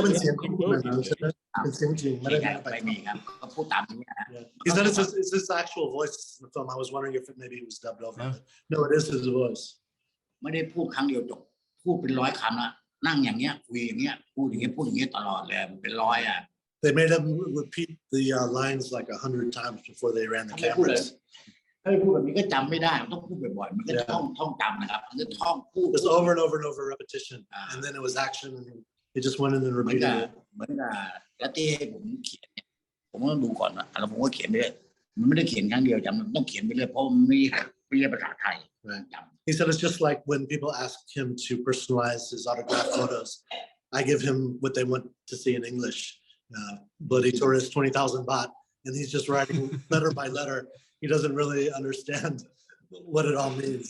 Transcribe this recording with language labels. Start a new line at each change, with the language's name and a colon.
Thai: เป็นเสียงของมันใช่ไหมเป็นเสียงจริงไม่ได้ ไม่มีครับก็พูดตามนี้นะ
English: He said it's his actual voice in the film. I was wondering if maybe it was dubbed over. No, it is his voice.
Thai: ไม่ได้พูดครั้งเดียวจบพูดเป็น100 คำละนั่งอย่างเงี้ยคุยอย่างเงี้ยพูดอย่างเงี้ยพูดอย่างเงี้ยตลอดเลยเป็น100
English: They made him repeat the lines like 100 times before they ran the cameras.
Thai: ถ้าไม่พูดแบบนี้ก็จำไม่ได้มันต้องพูดบ่อยๆมันก็ท่องจำนะครับมันก็ท่องพูด
English: Just over and over and over repetition, and then it was action, and he just went in and
Thai: เหมือน
English: repeated
Thai: กับ
English: it.
Thai: เหมือนกับแล้วที่ให้ผมเขียนเนี่ยผมก็ต้องดูก่อนว่าแล้วผมก็เขียนไปเรื่อยมันไม่ได้เขียนครั้งเดียวจำมันต้องเขียนไปเรื่อยเพราะมันไม่เรียนภาษาไทย
English: Right. จ He said it's just like when people ask him to personalize his autograph photos. I give him what they want to see in English. Bloody tourist, 20,000 baht, and he's just writing letter by letter. He doesn't really understand what it all means.